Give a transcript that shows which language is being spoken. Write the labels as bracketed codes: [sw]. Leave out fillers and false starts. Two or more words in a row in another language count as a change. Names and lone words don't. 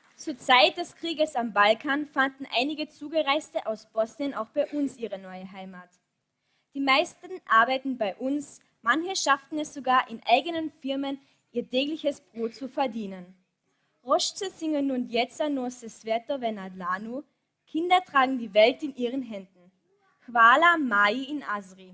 [de] Zur Zeit des Krieges am Balkan fanden einige Zugereiste aus Bosnien auch bei uns ihre neue Heimat. Die meisten arbeiten bei uns, manche schafften es sogar in eigenen Firmen, ihr tägliches Brot zu verdienen. Rošče singen nun [bs] Djeca nose svetove na dlanu, [de] Kinder tragen die Welt in ihren Händen. [sl] Hvala Maji in Azri.